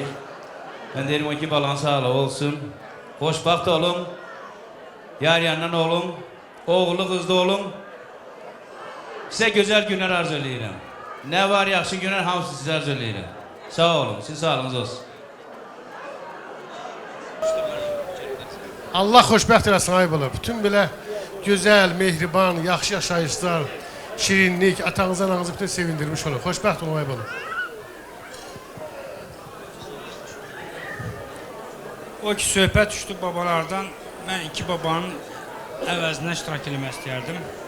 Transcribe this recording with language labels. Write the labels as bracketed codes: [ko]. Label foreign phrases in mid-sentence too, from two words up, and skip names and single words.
[tr] Ben derim ki balan sağlığı olsun, hoşbaxt olun, yar yandan olun, oğlu kızlı olun. Size güzel günler arzu ediyorum. Ne var yaxşı günler hamısı size arzu ediyorum. Sağ olun, siz sağlığınız olsun. [az] Allah xoşbəxt eləsin ay bala. Bütün belə gözəl, mehriban, yaxşı yaşayışlar, şirinlik, atanızı, ananızı bütün sevindirmiş olur. Xoşbəxt olun ay bala. O ki söhbət düşdü babalardan, mən iki babanın əvəzinə iştirak eləmək istəyərdim.